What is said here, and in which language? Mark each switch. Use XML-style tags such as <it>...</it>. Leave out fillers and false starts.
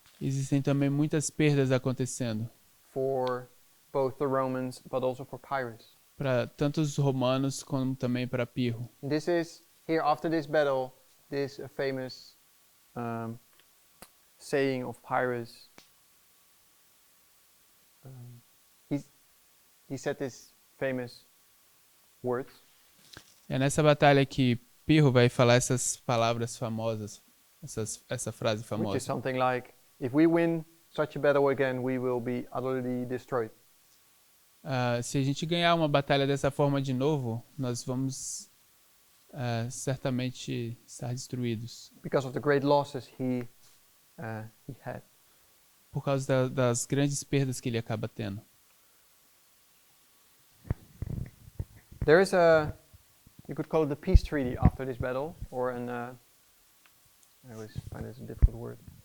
<pt>Existem também muitas perdas acontecendo</pt> <en>for both the Romans but also for Pirro.</en> <pt>para tanto os romanos como também para Pirro.</pt> <en>This is here after this battle, this famous saying of Pirro. He said this famous words.</en> <pt>É nessa batalha que Pirro vai falar essas palavras famosas, essa frase</pt> <en>Which is</en> <pt>famosa.</pt> <en>something like, if we win such a battle again, we will be utterly destroyed.</en> <pt>Se a gente ganhar uma batalha dessa forma de novo, nós vamos certamente estar destruídos.</pt> <en>Because of the great losses he had.</en> <pt>Por causa das grandes perdas que ele acaba tendo.</pt> <en>There is you could call it the peace treaty after this battle, or I always find this a difficult word.</en>